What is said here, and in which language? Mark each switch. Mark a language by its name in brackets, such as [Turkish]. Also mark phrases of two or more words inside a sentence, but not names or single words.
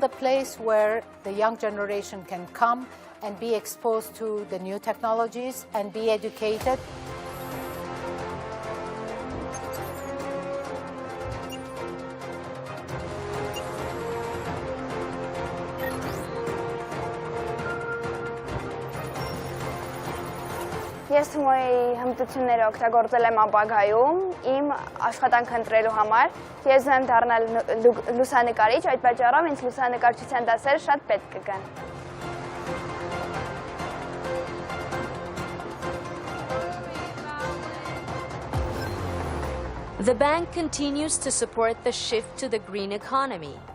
[English] a place where the young generation can come and be exposed to the new technologies and be educated. [Armenian] Ես թիմոյի հմտությունները օգտագործել եմ ապագայում իմ աշխատանք ընտրելու համար։ Ես եմ դառնալ լուսանկարիչ, այդ պատճառով ինձ լուսանկարչության դասերը շատ պետք կգան։ [English] The bank continues to support the shift to the green economy.